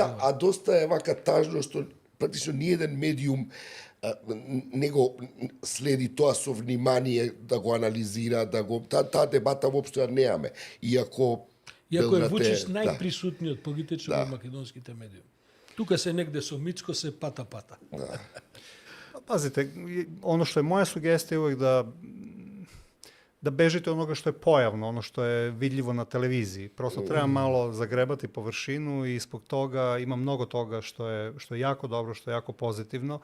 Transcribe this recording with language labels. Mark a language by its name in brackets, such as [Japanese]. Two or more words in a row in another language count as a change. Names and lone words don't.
[Macedonian] А доста е вака тажно што практично ниеден медиум не го следи тоа со внимание да го анализира, да го таа дебата воопшто ја немаме. Иако е Вучич најприсутниот политичар во македонските медиуми. Тука се негде со Мицко се пата-пата. [Serbian] Pazite, ono što je moja sugestija uvek da da bežite od onoga što je pojavno, ono što je vidljivo na televiziji. Prosto treba malo zagrebati površinu i zbog toga ima mnogo toga što je jako dobro, što je jako pozitivno.